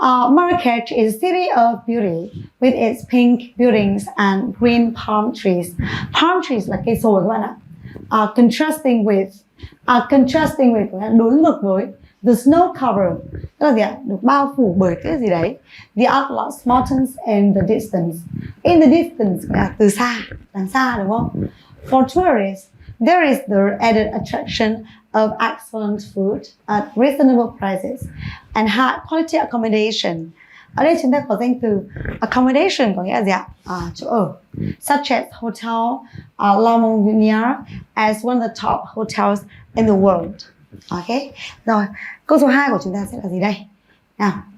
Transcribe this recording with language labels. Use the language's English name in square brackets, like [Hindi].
[English] Marrakech is a city of beauty with its pink buildings and green palm trees. [Vietnamese] Palm trees là cây sồi các bạn ạ. [English] Contrasting with [Vietnamese] có nghĩa là đối ngược với [English] the snow cover, [Vietnamese] tức là gì ạ? Được bao phủ bởi cái gì đấy. [English] The Atlas Mountains in the distance. In the distance [Vietnamese] là từ xa, đằng xa đúng không? [English] For tourists, there is the added attraction of excellent food at reasonable prices and high quality accommodation. [Vietnamese] Ở đây chúng ta có danh từ accommodation có nghĩa là gì ạ? Chỗ ở. [English] Such as Hotel La Montagne as one of the top hotels in the world. Ok. [Vietnamese] Rồi, câu số 2 của chúng ta sẽ là gì đây? Nào.